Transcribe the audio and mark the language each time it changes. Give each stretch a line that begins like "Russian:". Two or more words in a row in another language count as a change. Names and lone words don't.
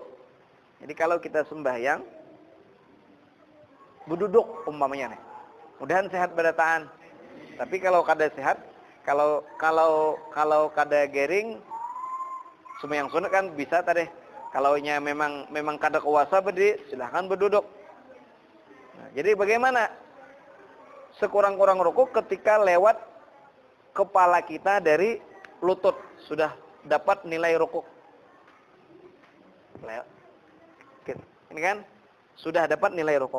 Indonesian: Jadi kalau kita sembahyang berduduk umpamanya nih. Mudahan sehat berataan. Tapi kalau kada sehat, kalau kada gering sembahyang sunat kan bisa tadi Kalaunya memang kada kuasa berdiri, silahkan berduduk. Nah, jadi bagaimana? Sekurang-kurang rukuk ketika lewat kepala kita dari lutut, sudah dapat nilai rukuk. Ini kan sudah dapat nilai rukuk.